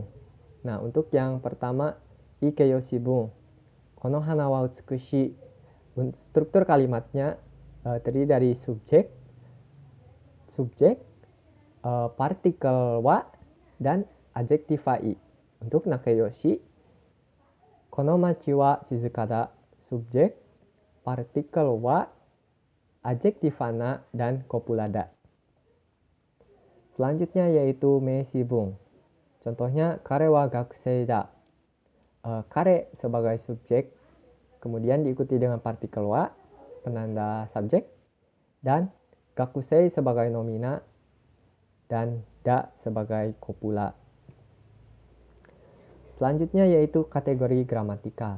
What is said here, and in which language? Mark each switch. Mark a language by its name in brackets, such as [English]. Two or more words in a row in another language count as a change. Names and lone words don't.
[Indonesian] Nah, untuk yang pertama, ikeiyoshibun. [Japanese] この花は美しい. [Indonesian] Struktur kalimatnya terdiri dari subjek, partikel wa, dan adjektif i. Untuk nakayoshi, [Japanese] この町は静かだ, [Indonesian] subjek, partikel wa, adjektif na, dan copula da. Selanjutnya yaitu meishibun. Contohnya [Japanese] 彼は学生だ. [Indonesian] Kare sebagai subjek, kemudian diikuti dengan partikel wa, penanda subjek, dan gakusei sebagai nomina, dan da sebagai copula. Selanjutnya yaitu kategori gramatikal.